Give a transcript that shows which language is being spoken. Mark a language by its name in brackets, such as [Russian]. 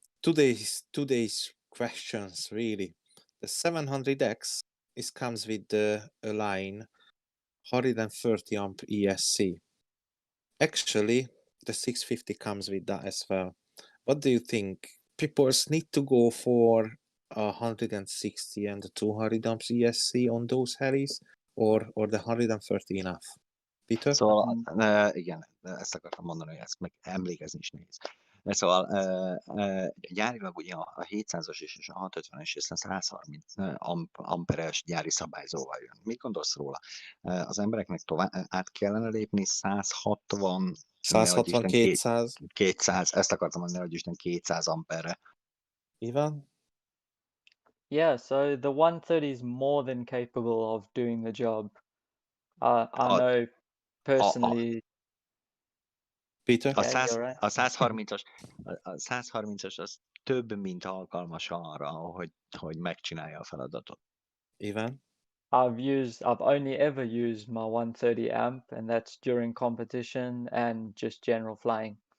[English] Today's questions really. The 700X comes with a line 130 amp ESC. Actually, the 650 comes with that as well. What do you think? People need to go for 160 and the 200 amps ESC on those helis, or the 130 enough? Peter? [Hungarian] Szóval, igen, ezt akartam mondani, hogy ezt meg emlékezni is nehéz. Szóval gyárilag ugye a 700-as és a 650-es és a 130 amperes gyári szabályzóval jön. Mit gondolsz róla? Az embereknek tovább át kellene lépni 160, 200, 200, ezt akartam mondani, hogy Isten 200 amperre. Ivan? [English] Yeah, so the 130 is more than capable of doing the job. I know personally. Peter? [Hungarian] A [English] Yeah, you're right. [Hungarian] 130-as az több, mint alkalmas arra, hogy megcsinálja a feladatot. Ivan? [English] I've only ever used my 130 amp, and that's during competition and just general flying.